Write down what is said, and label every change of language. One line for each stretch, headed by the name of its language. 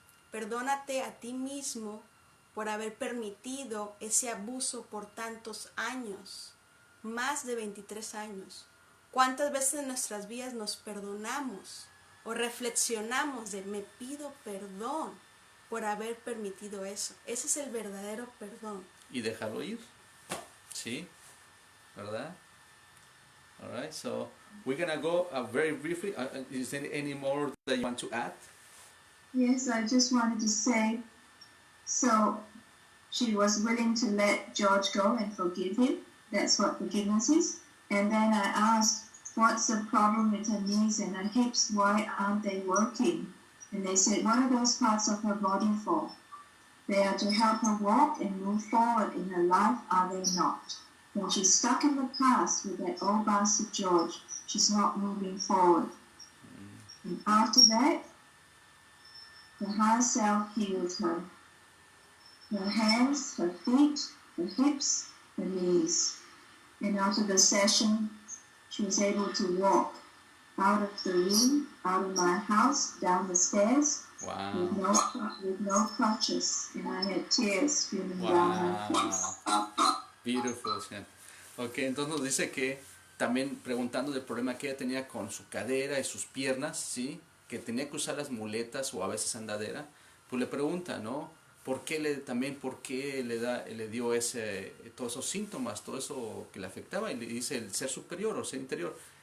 Spanish: Perdónate a ti mismo por haber permitido ese abuso por tantos años, más de 23 años. ¿Cuántas veces en nuestras vidas nos perdonamos o reflexionamos de me pido perdón por haber permitido eso? Ese es el verdadero perdón. Y dejarlo ir, ¿sí? ¿Verdad?
English: All right, so we're gonna go very briefly. Is there any more that you want to add? Yes, I just wanted to say, so she was willing to let George go and forgive him. That's what forgiveness is. And then I asked, what's the problem with her knees and her hips? Why aren't they working? And they said, what are those parts of her body for? They are to help her walk and move forward in her life, are they not? When she's stuck in the past with that old bastard George, she's not moving forward. And after that, the higher self healed her. Her hands, her feet, her hips, her knees. And after the session, she was able to walk out of the room, out of my house, down the stairs, Wow. with no crutches. And I had tears streaming down her face. Beautiful, sí.
Spanish: Ok, entonces nos dice que también preguntando del problema que ella tenía con su cadera y sus piernas, ¿sí? Que tenía que usar las muletas o a veces andadera, pues le pregunta, ¿no? ¿Por qué le dio todos esos síntomas, todo eso que le afectaba? Y le dice el ser superior o ser interior.